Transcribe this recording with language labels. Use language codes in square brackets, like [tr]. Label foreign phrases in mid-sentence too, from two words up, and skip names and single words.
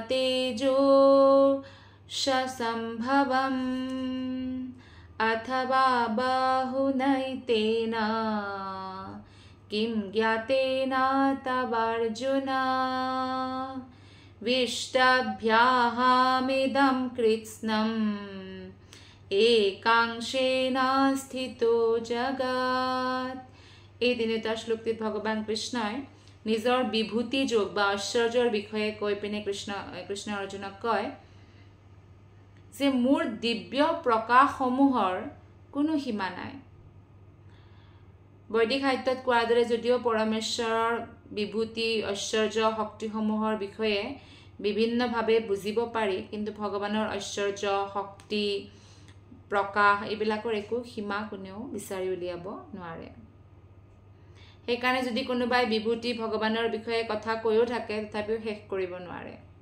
[sa] तेजोशसम्भवम् अथवा बाहुनैतेन किं ज्ञातेन तवार्जुन विष्टभ्याहामिदं कृत्स्नम् एकांशेन स्थितो जगत् [as] এই তিনিটা শ্লোকটিত ভগৱান কৃষ্ণই নিজৰ বিভূতি যোগ বা ঐশ্বৰ্যৰ বিষয়ে কৈ পিনে কৃষ্ণ অৰ্জুনক কয় যে মোৰ দিব্য প্ৰকাশসমূহৰ কোনো সীমা নাই বৈদিক সাহিত্যত কোৱাৰ দৰে যদিও পৰমেশ্বৰৰ বিভূতি ঐশ্বৰ্য শক্তিসমূহৰ বিষয়ে বিভিন্নভাৱে বুজিব পাৰি কিন্তু ভগৱানৰ ঐশ্বৰ্য শক্তি প্ৰকাশ এইবিলাকৰ একো সীমা কোনেও বিচাৰি উলিয়াব নোৱাৰে সেইকাৰণে যদি কোনোবাই বিভূতি ভগৱানৰ বিষয়ে কথা কৈও থাকে তথাপিও শেষ কৰিব নোৱাৰে